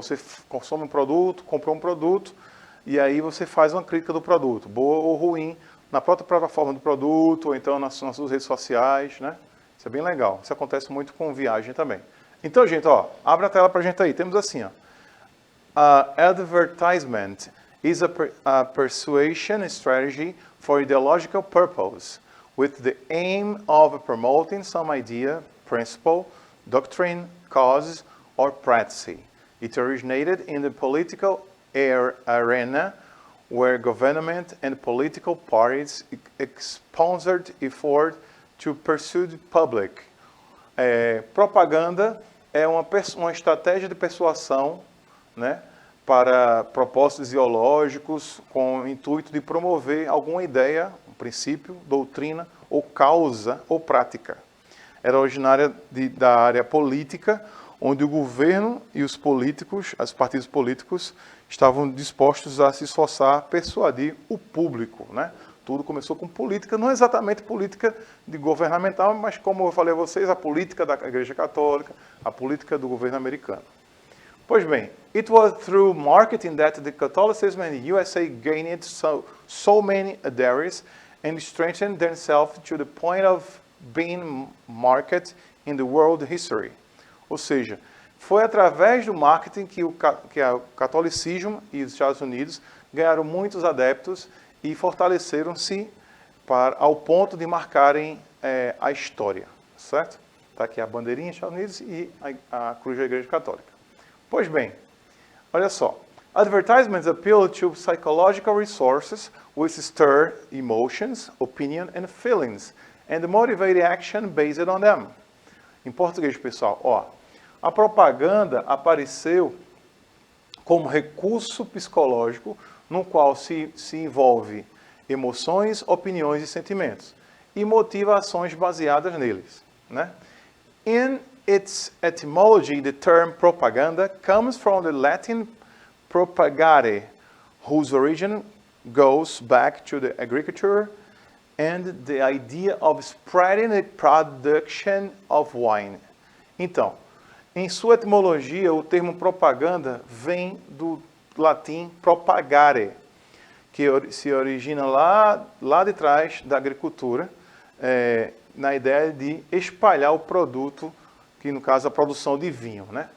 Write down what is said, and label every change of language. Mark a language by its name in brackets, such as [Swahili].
[Portuguese] Você consome um produto, comprou um produto, e aí você faz uma crítica do produto, boa ou ruim, na própria plataforma do produto, ou então nas suas redes sociais, né? Isso é bem legal. Isso acontece muito com viagem também. Então, gente, ó, abre a tela pra gente aí. Temos assim, ó. [English] Advertisement is a persuasion strategy for ideological purpose, with the aim of promoting some idea, principle, doctrine, cause, or practice. It originated in the political arena, where government and political parties sponsored effort to pursue the public. [Portuguese] Propaganda é uma estratégia de persuasão, né, para propósitos ideológicos com o intuito de promover alguma ideia, um princípio, doutrina ou causa ou prática. Era originária da área política, onde o governo e os partidos políticos, estavam dispostos a se esforçar a persuadir o público, né? Tudo começou com política, não exatamente política de governamental, mas como eu falei a vocês, a política da Igreja Católica, a política do governo americano. Pois bem, [English] it was through marketing that the Catholicism in the USA gained so many adherents and strengthened themselves to the point of being marketed in the world history. [Portuguese] Ou seja, foi através do marketing que o catolicismo e os Estados Unidos ganharam muitos adeptos e fortaleceram-se ao ponto de marcarem a história, certo? Está aqui a bandeirinha dos Estados Unidos e a cruz da Igreja Católica. Pois bem, olha só. [English] Advertisements appeal to psychological resources which stir emotions, opinion and feelings and motivate action based on them. [Portuguese] Em português, pessoal, ó, a propaganda apareceu como recurso psicológico no qual se envolve emoções, opiniões e sentimentos e motiva ações baseadas neles, né? [English] In its etymology, the term propaganda comes from the Latin propagare, whose origin goes back to the agriculture and the idea of spreading the production of wine. [Portuguese] Então, em sua etimologia, o termo propaganda vem do latim propagare, que se origina lá de trás da agricultura, na ideia de espalhar o produto, que no caso a produção de vinho, né?